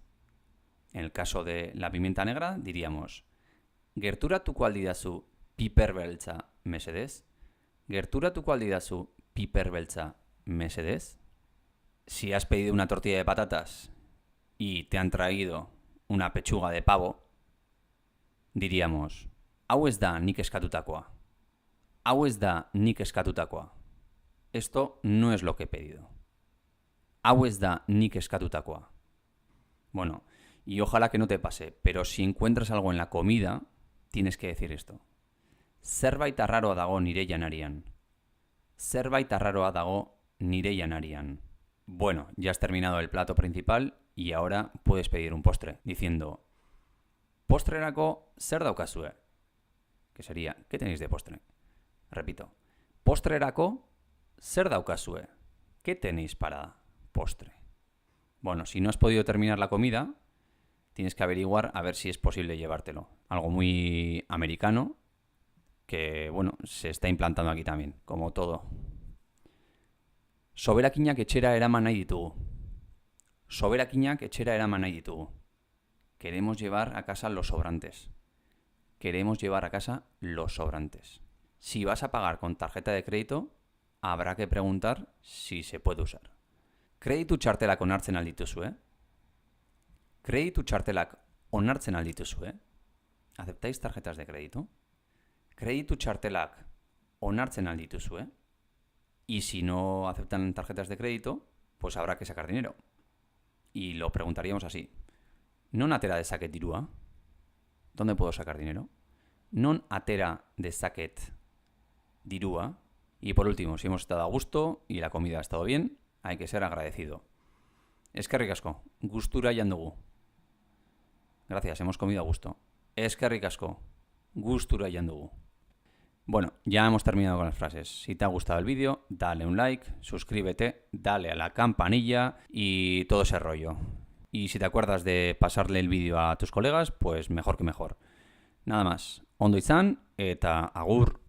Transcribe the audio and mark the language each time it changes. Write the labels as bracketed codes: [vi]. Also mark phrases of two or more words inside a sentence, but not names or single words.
[es] En el caso de la pimienta negra, diríamos: [eu] gerturatuko al didazu piper beltza, mesedez. Gerturatuko al didazu piper beltza, mesedez. [es] Si has pedido una tortilla de patatas y te han traído una pechuga de pavo, diríamos: [eu] hau ez da nik eskatutakoa. Hau ez da nik eskatutakoa. [es] Esto no es lo que he pedido. [eu] Hau ez da nik eskatutakoa. [es] Bueno, y ojalá que no te pase, pero si encuentras algo en la comida, tienes que decir esto: [eu] zerbait arraroa dago nire janarian. Zerbait arraroa dago nire janarian. [es] Bueno, ya has terminado el plato principal y ahora puedes pedir un postre, diciendo: [eu] postrerako zer daukazue. [es] Que sería: ¿qué tenéis de postre? Repito: [eu] postrerako zer daukazue. [es] ¿Qué tenéis para postre? Bueno, si no has podido terminar la comida, tienes que averiguar a ver si es posible llevártelo. Algo muy americano que, bueno, se está implantando aquí también, como todo. [eu] Soberakinak etxera eraman nahi ditugu. Soberakinak etxera eraman nahi ditugu. [es] Queremos llevar a casa los sobrantes. Queremos llevar a casa los sobrantes. Si vas a pagar con tarjeta de crédito, habrá que preguntar si se puede usar. [eu] Kreditu txartelak onartzen aldituzue? Kreditu txartelak onartzen aldituzue? [es] ¿Aceptáis tarjetas de crédito? [eu] Kreditu txartelak onartzen aldituzue? [es] Y si no aceptan tarjetas de crédito, pues habrá que sacar dinero. Y lo preguntaríamos así. [eu] Non atera dezaket dirua? [es] ¿Dónde puedo sacar dinero? [eu] Non atera dezaket dirua? [es] Y por último, si hemos estado a gusto y la comida ha estado bien, hay que ser agradecido. [eu] Eskerrik asko, gustura jan dugu. [es] Gracias, hemos comido a gusto. [eu] Eskerrik asko, gustura jan dugu. [es] Bueno, ya hemos terminado con las frases. Si te ha gustado el vídeo, dale un like, suscríbete, dale a la campanilla y todo ese rollo. Y si te acuerdas de pasarle el vídeo a tus colegas, pues mejor que mejor. Nada más. [eu] Ondo izan eta agur.